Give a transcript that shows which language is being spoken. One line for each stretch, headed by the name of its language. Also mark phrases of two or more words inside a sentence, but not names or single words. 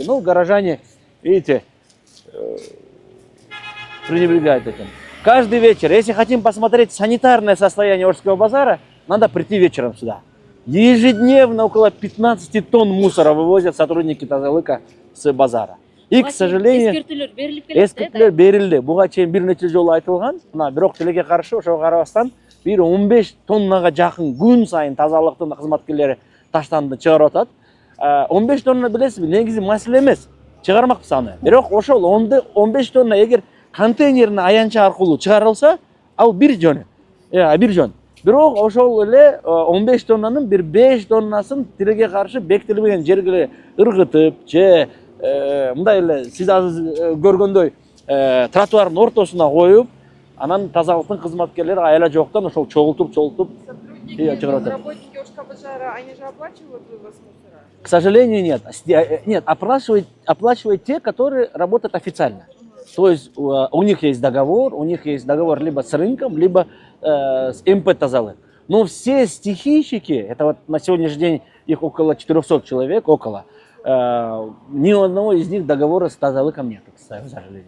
Russian: Ну, горожане, видите, пренебрегают этим. Каждый вечер, если хотим посмотреть санитарное состояние Орского базара, надо прийти вечером сюда. Ежедневно около 15 тонн мусора вывозят сотрудники Тазалыка с базара. И, к сожалению,
Kyrgyz: эскерттер берилди. Буга чейин бир нече жолу айтылган. Мына бирок тилекке каршы ошого карабастан бир 15 тоннага жакын күн сайын тазалыктын кызматкерлери таштанды чыгарып атат. 15 тонна билесизби, негизи маселе эмес. Чыгармакпыз аны. Бирок ошол 15 тонна эгер контейнерин аянча аркылуу чыгарылса, ал бир жөн. Бир жөн. Бирок ошол эле 15 тоннанын бир 5 тоннасын тилекке каршы бекитилбеген жерге ыргытып же мындай эле сиз азыр көргөндөй тротуардын ортосуна коюп, анан тазалыктын кызматкерлери аяла жоктон ошол чогултуп чыгарып атат.
Russian: Работники Ошкабажара, они же оплачивают вывоз мусора? К сожалению, нет. Нет, оплачивают те, которые работают официально. То есть у них есть договор либо с рынком, либо с МП Тазалык. Но все стихийщики, это вот на сегодняшний день их около 400 человек, ни у одного из них договора с Тазалыком нет, к сожалению.